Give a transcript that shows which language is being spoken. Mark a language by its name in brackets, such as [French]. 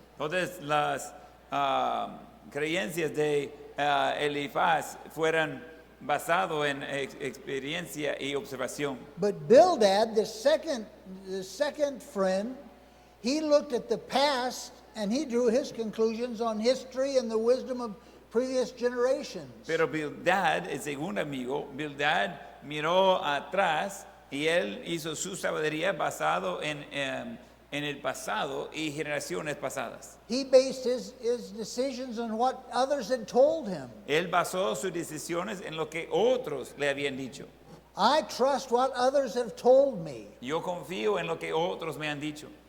[Spanish] Entonces las creencias de Elifaz fueron basado en experiencia y observación. [English] But Bildad, the second friend, he looked at the past and he drew his conclusions on history and the wisdom of previous generations. [Spanish] Pero Bildad, el segundo amigo, Bildad miró atrás y él hizo su sabiduría basado en el pasado y generaciones pasadas. [English] He based his decisions on what others had told him. [Spanish] Él basó sus decisiones en lo que otros le habían dicho. [English] I trust what others have told me. [Spanish] Yo confío en lo que otros me han dicho.